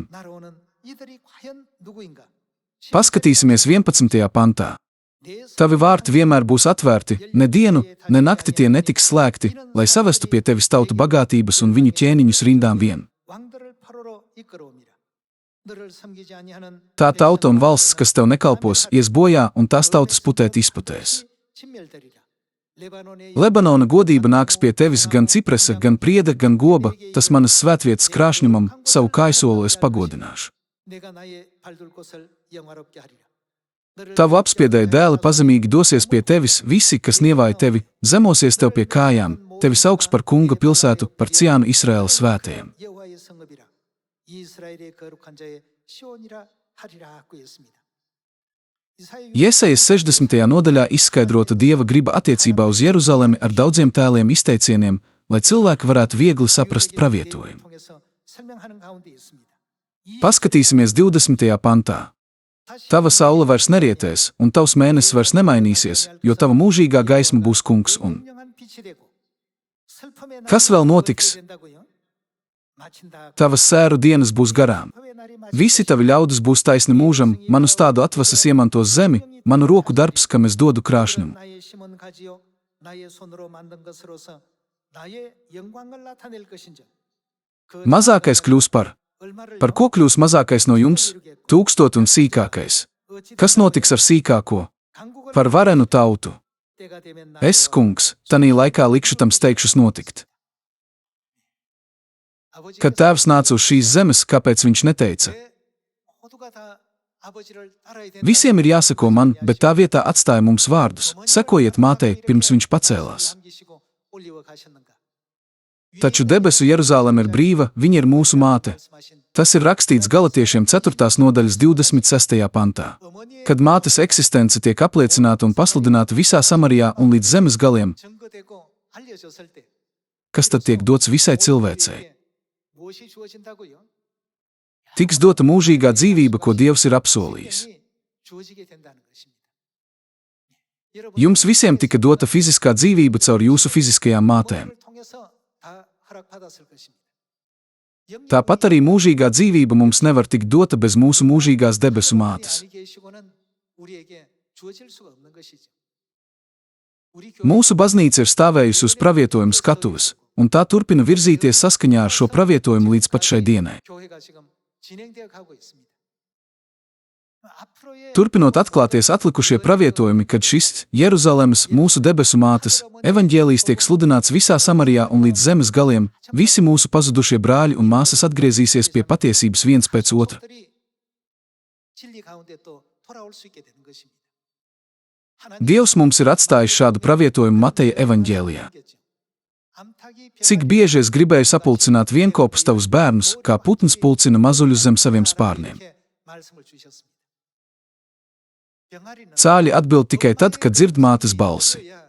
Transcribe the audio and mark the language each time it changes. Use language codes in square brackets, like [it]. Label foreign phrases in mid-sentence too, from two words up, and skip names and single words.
[ko] 날아오는 이들이 과연 누구인가? [lv] Paskatīsimies 11. pantā. [ko] 내 [lv] Tavi vārti vienmēr būs atvērti, ne dienu, ne nakti tie netiks slēgti, lai savestu pie tevis tautu bagātības un viņu ķēniņus rindām vien. [ko] 왕들을 포로로 이끌어옵니다. 너를 섬기지 아니하는 [lv] Tā tauta un valsts, kas tev nekalpos, ies bojā un tās tautas putēt izputēs. [ko] 진멸되리라. 레바논의 [lv] Lebanona godība nāks pie tevis gan cipresa, gan prieda, gan goba, tas manas svētvietas krāšņumam, savu kaisolu es pagodināšu. [ko] 내가 나의 발둘 곳을 영화롭게 하리라. 너를 [lv] Tavu apspiedēju dēli pazemīgi dosies pie tevis, visi, kas nievāja tevi, zemosies tev pie kājām, tevi sauks par kunga pilsētu, par Ciānu Izraēla svētajiem. [ko] 여호와의 성읍이라. 이스라엘의 거룩한 자의 시온이라 하리라고 했습니다. 이사야 [lv] Jesajas 60. nodaļā izskaidrota Dieva griba attiecībā uz Jeruzalemi ar daudziem tēliem izteicieniem, lai cilvēki varētu viegli saprast pravietojumu. [ko] 통해서 설명하는 가운데 있습니다. 이 [lv] Paskatīsimies 20. pantā. Tava saule vairs nerietēs, un tavs mēnesis vairs nemainīsies, jo tava mūžīgā gaisma būs kungs un. [ko] 분명한 빛이 되고 슬픔의 날이 [lv] Kas vēl notiks? [ko] 된다고요? 마친다. [lv] Tavas sēru dienas būs garām. [ko] 슬픔의 날이 [lv] Visi tavi ļaudis būs taisni mūžam, manu stādu atvasas iemantos zemi, manu roku darbs, kam es dodu krāšņumu. [ko] 나의 심은 가지요 나의 손으로 만든 것으로서 나의 영광을 나타낼 것인즉 그 [lv] Mazākais kļūs par. [ko] 얼마를 [lv] Par ko kļūs mazākais no jums? 1000 un sīkākais. Kas notiks ar sīkāko? [ko] 강국을 [lv] Par varenu tautu. [ko] 때가 되면 [lv] Es, kungs, tanī laikā likšu tam steigšus notikt. [ko] 아버지가 [lv] Kad tēvs nāca uz šīs zemes, kāpēc viņš neteica? [ko] 왜 모두가 다 아버지를 따라야 된다. [lv] Visiem ir jāseko man, bet tā vietā atstāja mums vārdus. Sekojiet mātei, pirms viņš pacēlās. [ko] 남기시고 올리워 가셨는가? [lv] Taču debesu Jeruzāleme ir brīva, viņa ir mūsu māte. [ko] 말씀하신 [lv] Tas ir rakstīts Galatiešiem 4. nodaļas 26. pantā. [ko] 어머니의 [lv] Kad mātes eksistence tiek apliecināta un pasludināta visā Samarijā un līdz zemes galiem, [ko] 증거되고 알려졌을 때 [lv] kas tad tiek dots visai cilvēcei? [ko] 무엇이 주어진다고요? [lv] Tiks dota mūžīgā dzīvība, ko Dievs ir apsolījis. [ko] 생명이 주어지게 된다는 것입니다. 여러분, [lv] Jums visiem tika dota fiziskā dzīvība caur jūsu fiziskajām mātēm. [ko] 그걸 통해서 다 허락받았을 것입니다. 영적 [lv] Tāpat arī mūžīgā dzīvība mums nevar tikt dota bez mūsu mūžīgās debesu mātes. [ko] 안에 계시고는 우리에게 주어질 수가 없는 것이죠. 우리 교회 [lv] Mūsu baznīca ir stāvējusi uz pravietojumu skatuves, un tā turpina virzīties saskaņā ar šo pravietojumu līdz pat šai dienai. [ko] 교회가 지금 진행되어 가고 있습니다. 앞으로의 [lv] Turpinot atklāties atlikušie pravietojumi, kad šis Jeruzalemes, mūsu debesu mātes, evaņģēlijs tiek sludināts visā Samarijā un līdz zemes galiem, visi mūsu pazudušie brāļi un māsas atgriezīsies pie patiesības viens pēc otra. [ko] 성도들이 진리 가운데 또 돌아올 수 있게 되는 것입니다. [lv] Dievs mums ir atstājis šādu pravietojumu Mateja evaņģēlijā. Cik bieži es gribēju sapulcināt vienkopus tavus bērnus, kā putns pulcina mazuļus zem saviem spārniem. Cāļi atbild tikai tad, kad dzird mātes balsi.